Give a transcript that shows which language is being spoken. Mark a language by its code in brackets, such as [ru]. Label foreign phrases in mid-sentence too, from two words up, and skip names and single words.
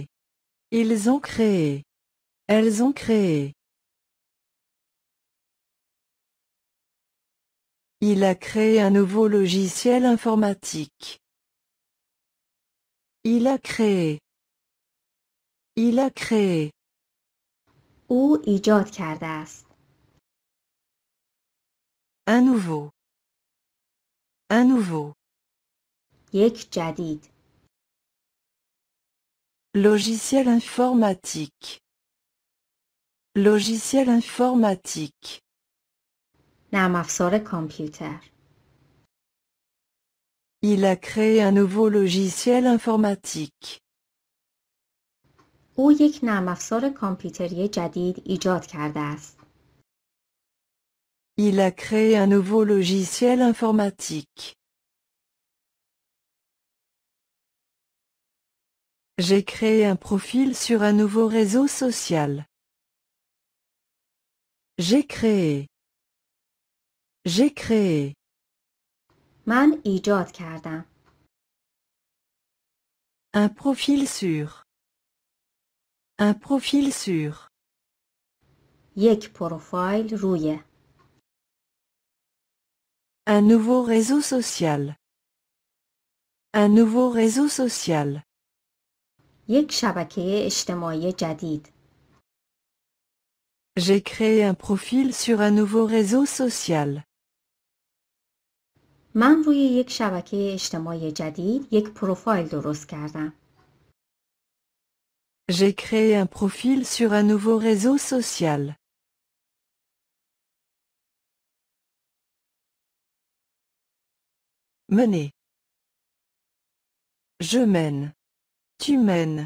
[fr] Ils ont créé. Elles ont créé. Il a créé un nouveau logiciel informatique. Il a créé. Il a créé. [fa] او ایجاد کرده است. [fr] Un nouveau. Un nouveau. [fa] یک جدید. [fr] Logiciel informatique. Logiciel informatique. [fa] نرم افزار کامپیوتر. [fr] Il a créé un nouveau logiciel informatique. [fa] او یک نرم افزار کامپیوتری جدید ایجاد کرده است. [fr] Il a créé un nouveau logiciel informatique. J'ai créé un profil sur un nouveau réseau social. J'ai créé. J'ai créé. [fa] من ایجاد کردم. [fr] Un profil sur. Un profil sur. [fa] یک پروفایل روی. [fr] Un nouveau réseau social. Un nouveau réseau social. [fa] یک شبکه اجتماعی جدید. [fr] J'ai créé un profil sur un nouveau réseau social. [fa] من روی یک شبکه اجتماعی جدید یک پروفایل درست کردم. [fr] J'ai créé un profil sur un nouveau réseau social. Mener. Je mène. Tu mènes.